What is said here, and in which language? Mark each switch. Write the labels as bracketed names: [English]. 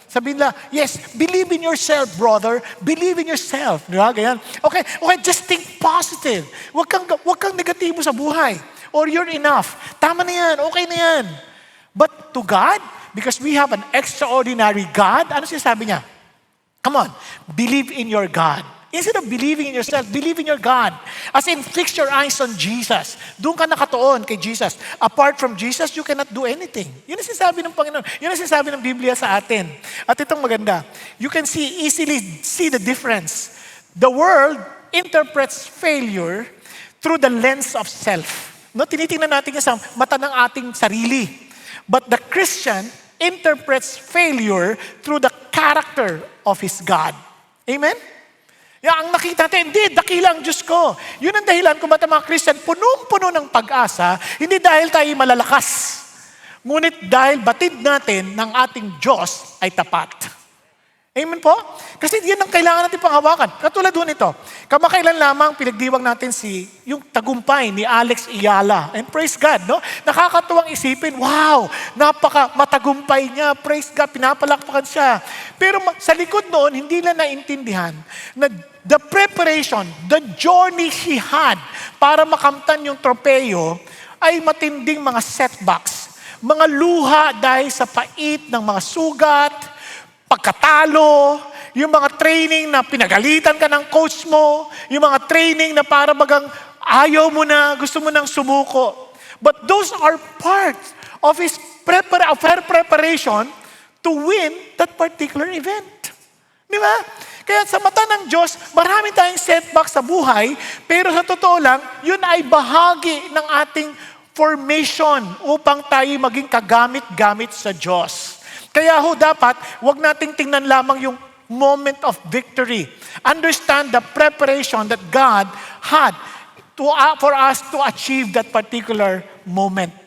[Filipino] Sabihin nila, [English] yes, believe in yourself, brother. Believe in yourself. [Filipino] Di ba? Ganyan. [English] Okay, just think positive. [Filipino] Huwag kang negatibo sa buhay. [English] Or you're enough. [Filipino] Tama na yan, okay na yan. [English] But to God, because we have an extraordinary God, [Filipino] ano sinasabi niya? [English] Come on, believe in your God. Instead of believing in yourself, believe in your God. As in, fix your eyes on Jesus. [Filipino] Doon ka nakatuon kay Jesus. [English] Apart from Jesus, you cannot do anything. [Filipino] Yun ang sinasabi ng Panginoon. Yun ang sinasabi ng Biblia sa atin. At itong maganda, [English] you can easily see the difference. The world interprets failure through the lens of self. No, [Filipino] tinitingnan natin yan sa mata ng ating sarili. [English] But the Christian interprets failure through the character of his God. [Filipino] Amen? Ang nakita natin, hindi, dakila ang Diyos ko. Yun ang dahilan kung ba't ang mga Christian punong-puno ng pag-asa, hindi dahil tayo malalakas. Ngunit dahil batid natin ng ating Diyos ay tapat. Amen po? Kasi yan ang kailangan natin panghawakan. Katulad doon ito, kamakailan lamang pinagdiwang natin yung tagumpay ni Alex Iyala. [English] And praise God, no? [Filipino] Nakakatuwang isipin, wow, matagumpay niya, [English] praise God, [Filipino] pinapalakpakan siya. Pero sa likod noon, hindi na naintindihan na [English] the preparation, the journey he had [Filipino] para makamtan yung tropeyo ay matinding mga setbacks. Mga luha dahil sa pait ng mga sugat, pagkatalo, yung mga training na pinagalitan ka ng coach mo, yung mga training na para bagang ayaw mo na, gusto mo nang sumuko. [English] But those are parts of his preparation to win that particular event. [Filipino] Di ba? Kaya sa mata ng Diyos, marami tayong setback sa buhay, pero sa totoo lang, yun ay bahagi ng ating formation upang tayo maging kagamit-gamit sa Diyos. Kaya dapat, wag nating tingnan lamang yung [English] moment of victory. Understand the preparation that God had for us to achieve that particular moment.